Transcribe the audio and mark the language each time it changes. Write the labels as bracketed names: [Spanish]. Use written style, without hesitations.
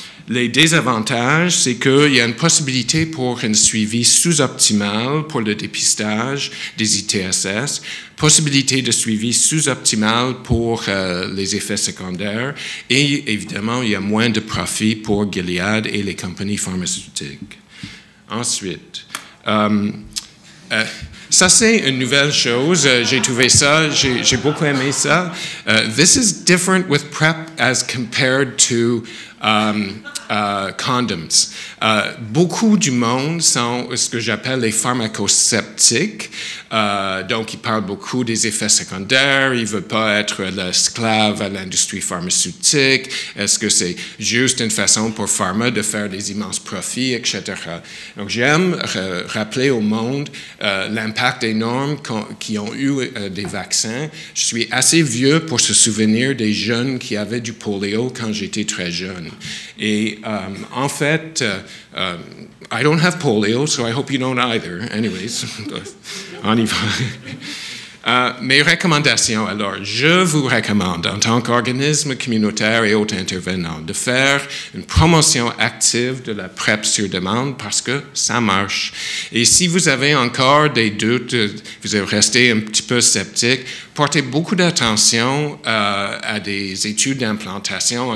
[French] Les désavantages, c'est qu'il y a une possibilité pour un suivi sous-optimal pour le dépistage des ITSS, possibilité de suivi sous-optimal pour les effets secondaires et évidemment, il y a moins de profit pour Gilead et les compagnies pharmaceutiques. Ensuite, ça, c'est une nouvelle chose. J'ai trouvé ça, j'ai beaucoup aimé ça. [English] This is different with PrEP as compared to condoms. [French] Beaucoup du monde sont ce que j'appelle les pharmacosceptiques. Donc, ils parlent beaucoup des effets secondaires. Ils ne veulent pas être l'esclave à l'industrie pharmaceutique. Est-ce que c'est juste une façon pour pharma de faire des immenses profits, etc. Donc, j'aime rappeler au monde l'impact énorme qu'ils ont eu des vaccins. Je suis assez vieux pour se souvenir des jeunes qui avaient du polio quand j'étais très jeune. Et en fait, [English] I don't have polio, so I hope you don't either. Anyways, [French] on y va. Mes recommandations, alors, je vous recommande, en tant qu'organisme communautaire et autres intervenants, de faire une promotion active de la PrEP sur demande parce que ça marche. Et si vous avez encore des doutes, vous êtes resté un petit peu sceptique, portez beaucoup d'attention à des études d'implantation.